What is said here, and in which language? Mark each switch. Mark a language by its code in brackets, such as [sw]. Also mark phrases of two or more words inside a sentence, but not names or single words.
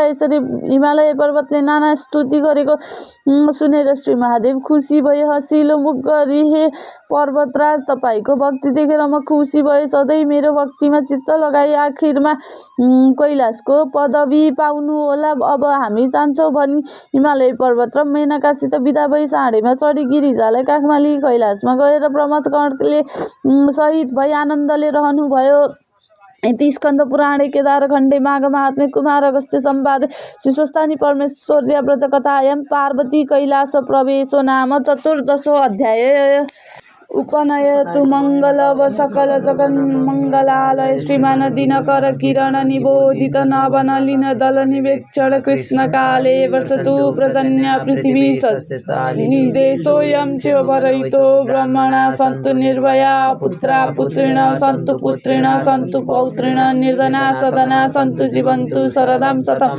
[ne] यसरी हिमालय पर्वतले नाना स्तुति गरेको सुनेर श्री महादेव खुसी भए हँसिलो मुख गरी, हे पर्वतराज, तपाईँको भक्ति देखेर म खुसी भए, सधैँ मेरो भक्तिमा चित्त लगाई आखिरमा कैलाशको पदवी पाउनु होला। अब हामी जान्छौँ भनी हिमालय पर्वत र मेनकासित बिदा भई साँडेमा चढी गिरिजालाई काखमा लिई कैलाशमा गएर प्रमथगणले सहित भई आनन्दले रहनुभयो। [sa] इति स्कंद पुराणे केदारखण्डे माघ महात्म्ये कुमार अगस्त्य संवादे श्रीस्वस्थानी परमेश्वर्या व्रत कथायां पार्वती कैलास प्रवेशो नाम 14 अध्याय। उपनयतु मंगलव सकल जगन्मंगलालय श्रीमान दिनकर किरण निबोधित नवनलिन दल निवेक्षण कृष्ण काले वर्षतु प्रजन्य पृथ्वी सस्यशालिनी देशोऽयं च्योभरयितो ब्रह्मणा सन्तु निर्भया पुत्रा पुत्रिण सन्तु पुत्रिण सन्तु पौत्रिण निर्धना सदना सन्तु जीवन्तु शरदां शतं।